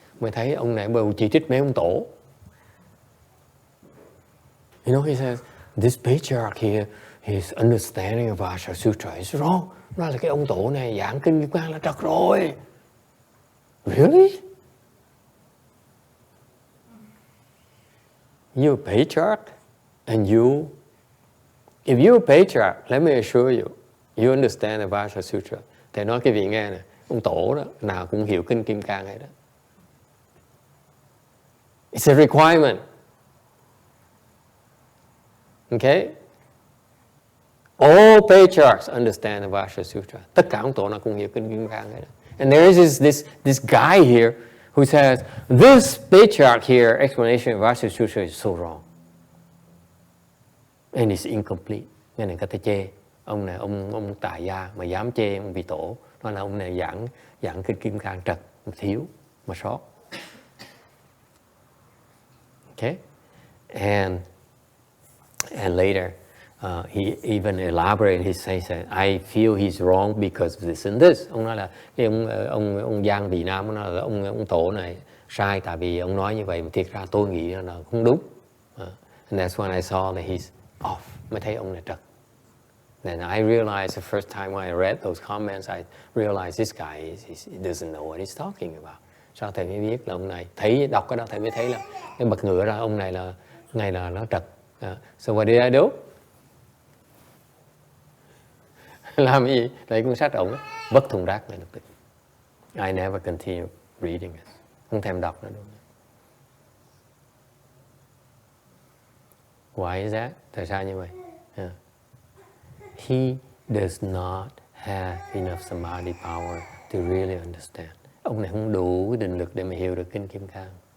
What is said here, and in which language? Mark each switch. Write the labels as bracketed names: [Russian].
[Vietnamese] Mới thấy ông này bầu chỉ trích mấy ông tổ. [English] You know, he says this patriarch here, his understanding of Vajra Sutra is wrong. [Vietnamese] Nói là cái ông tổ này giảng kinh Kim Cang là trật rồi. [English] Really? You're a patriarch, and if you're a patriarch, let me assure you, you understand the Vajra Sutra. [Vietnamese] Thầy nói cái vị nghe nè, ông tổ đó nào cũng hiểu kinh Kim Cang này đó. [English] It's a requirement. Okay? All patriarchs understand the Vajra Sutra. [Vietnamese] Tất cả ông tổ nào cũng hiểu kinh Kim Cang này đó. [English] And there is this guy here who says, this patriarch here explanation of Vajra Sutra is so wrong. And it's incomplete. [Vietnamese] Nên là người ta chê. Ông này, ông tài gia mà dám chê ông vị tổ. Nói là ông này giảng kinh Kim Cang trật, thiếu, mà sót. [English] Okay? And later, he even elaborated. He says, I feel he's wrong because of this and this. [Vietnamese] Ông nói là cái ông Giang Vị Nam nói là ông tổ này sai tại vì ông nói như vậy, mà thiệt ra tôi nghĩ là không đúng. [English] And that's when I saw that he's off. [Vietnamese] Mới thấy ông này trật. [English] Then I realized the first time when I read those comments, I realized this guy he doesn't know what he's talking about. [Vietnamese] Sau thầy mới biết là ông này, thấy đọc cái đó thầy mới thấy là cái bật ngựa ra ông này là nó trật. [English] So what did I do? [Vietnamese] Làm gì? Lấy cuốn sách ổng vứt thùng rác ngay lập tức. [English] I never continue reading it. [Vietnamese] Không thèm đọc nữa đâu. [English] Why is that? [Vietnamese] Tại sao như vậy? [English] He does not have enough samadhi power to really understand. [Vietnamese] Ông này không đủ định lực để mà hiểu được kinh Kim Cang.